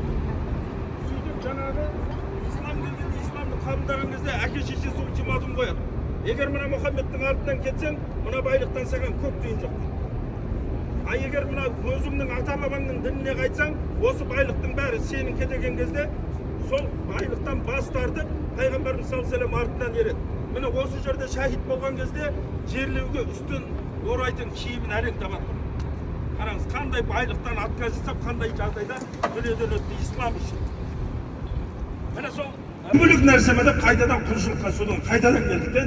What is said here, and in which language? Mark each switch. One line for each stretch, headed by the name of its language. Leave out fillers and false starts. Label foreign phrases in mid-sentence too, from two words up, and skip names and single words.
Kazakh: Сөйтіп жаңағы ислам келгенде, исламды қабылдаған кезде әке шешесі ультиматум қояды. Егер мына Мұхаммедтің артынан кетсең, мына байлықтан саған көк тиын жоқ. Егер мына өзіңнің ата-бабаңның дініне қайтсаң, осы байлықтың бәрі сенің кетеген кезде, сол байлықтан бас тартып, Пайғамбарымыз
Arabic: صلى الله عليه وسلم
Kazakh: артынан ереді. Міне осы жерде шахид болған кезде жерлеуге үстін орайтын киімін әрең табады. қараңыз, қандай байлықтан отказ жасап, қандай жағдайда дүниеден өтті ислам үшін. Міне сол мүлік нәрсемede қайтадан құлшылыққа содан қайтадан келдік те.